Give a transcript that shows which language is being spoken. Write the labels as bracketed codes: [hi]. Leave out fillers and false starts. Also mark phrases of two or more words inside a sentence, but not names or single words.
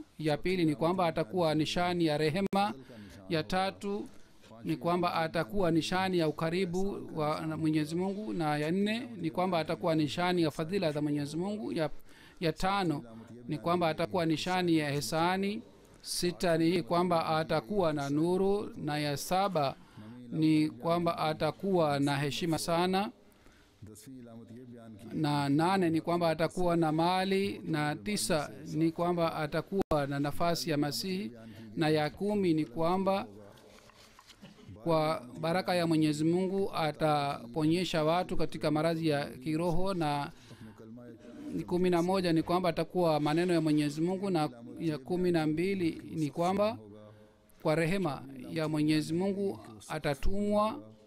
[sw] Ya pili ni kwamba atakuwa nishani ya rehema. Ya tatu ni kwamba atakuwa nishani ya ukaribu wa Mwenyezi Mungu, na ya nne ni kwamba atakuwa nishani ya fadhila za Mwenyezi Mungu. Ya tano ni kwamba atakuwa nishani ya ihsani. Sita ni kwamba atakuwa na nuru, na ya saba ni kwamba atakuwa na heshima sana, [ur] 10ویں علامت یہ بیان کی [sw] na nane ni kwamba atakuwa na mali, na tisa ni kwamba atakuwa na nafasi ya Masihi, na ya 10 ni kwamba kwa baraka ya Mwenyezi Mungu ataponyesha watu katika maradhi ya kiroho, na 11 ni kwamba atakuwa maneno ya Mwenyezi Mungu, na ya 12 ni kwamba kwa rehema ya Mwenyezi Mungu atatumwa.